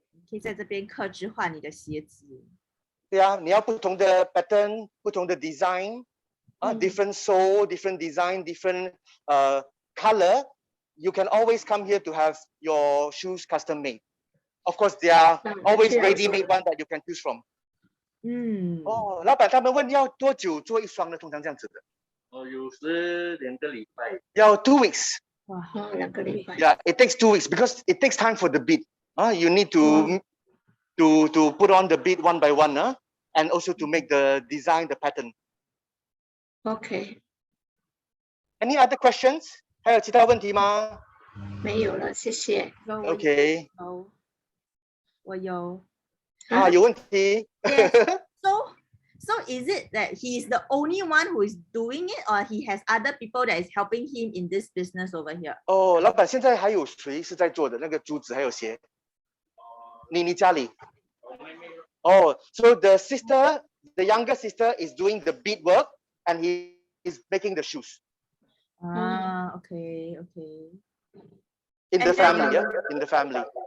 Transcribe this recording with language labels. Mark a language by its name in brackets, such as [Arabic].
[Chinese] 可以在这边客制化你的鞋子。对啊，你要不同的 pattern， 不同的 design， [English] different sole, different design, different color. You can always come here to have your shoes custom made. Of course, there are always ready-made one that you can choose from. [Chinese] 哦，老板他们问要多久做一双呢？通常这样子的。有时2个礼拜。要2 weeks. 哇，2个礼拜。 [English] Yeah, it takes 2 weeks because it takes time for the bead. You need to put on the bead one by one, and also to make the design, the pattern. OK， Any other questions? [Chinese] 还有其他问题吗？没有了，谢谢。 OK，我有。有问题。 [English] Yes. So is it that he is the only one who is doing it, or he has other people that is helping him in this business over here? [Chinese] 哦，老板现在还有谁是在做的那个珠子还有鞋？你家里？ [English] 哦，so the sister, the younger sister is doing the bead work, and he is making the shoes. Okay. In the family, yeah, in the family.